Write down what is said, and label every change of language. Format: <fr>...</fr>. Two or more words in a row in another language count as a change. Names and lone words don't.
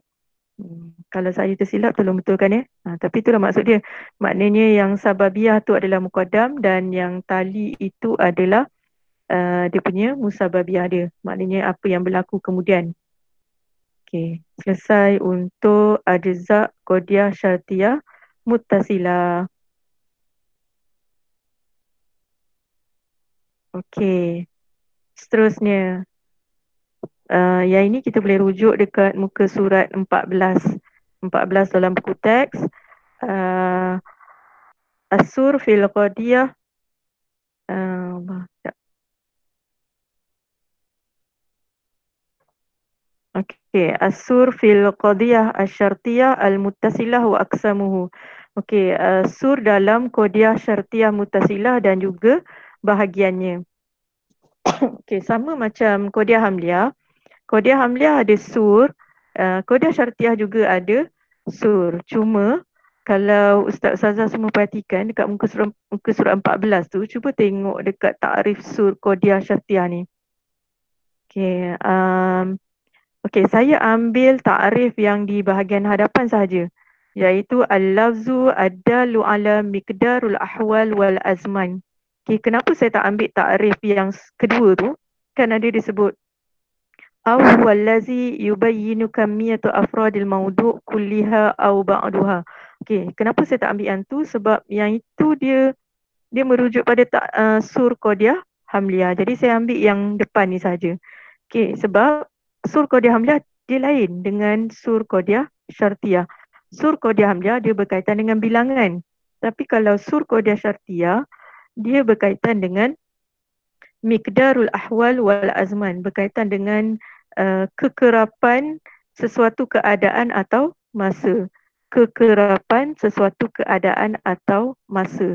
<ms>Kalau saya tersilap tolong betulkan ya. Tapi itulah maksud dia. Maknanya yang sababiyah tu adalah muqaddam dan yang tali itu adalah dia punya musababiyah dia. Maknanya apa yang berlaku kemudian. Okey. Selesai untuk</ms> <ar>أجزاء قضية شرطية متصلة.</ar> <ms>Okey. Seterusnya. Yang ini kita boleh rujuk dekat muka surat 14. 14 dalam buku teks.</ms> <ar>السور في القضية. Okey, السور في القضية الشرطية المتصلة وأقسامه.</ar> <ms>Okey, sur dalam</ms> <ar>قضية شرطية متصلة</ar> <ms>dan juga bahagiannya. Okey, sama macam</ms> <ar>قضية حملية. قضية حملية</ar> <ms>ada sur,</ms> <ar>قضية شرطية</ar> <ms>juga ada sur. Cuma kalau Ustaz Ustazah semua perhatikan dekat muka surat 14 tu, cuba tengok dekat takrif</ms> <ar>سور قضية شرطية</ar> <ms>ni. Okey, okey, saya ambil takrif yang di bahagian hadapan sahaja, iaitu</ms> <ar>اللفظ الدال على مقدار الأحوال والأزمان.</ar> <ms>Okey, kenapa saya tak ambil takrif yang kedua tu? Kan ada disebut</ms> <ar>أو هو الذي يبين كمية أفراد الموضوع كلها أو بعضها.</ar> <ms>Okey, kenapa saya tak ambil yang tu? Sebab yang itu dia merujuk pada</ms> <ar>سور قضية حملية.</ar> <ms>Jadi saya ambil yang depan ni saja. Okey, sebab</ms> <ar>سور قضية حملية</ar> <ms>dia lain dengan</ms> <ar>سور قضية شرطية. سور قضية حملية</ar> <ms>dia berkaitan dengan bilangan. Tapi kalau</ms> <ar>سور قضية شرطية</ar> <ms>dia berkaitan dengan</ms> <ar>مقدار الأحوال والأزمان,</ar> <ms>berkaitan dengan kekerapan sesuatu keadaan atau masa. Kekerapan sesuatu keadaan atau masa.</ms>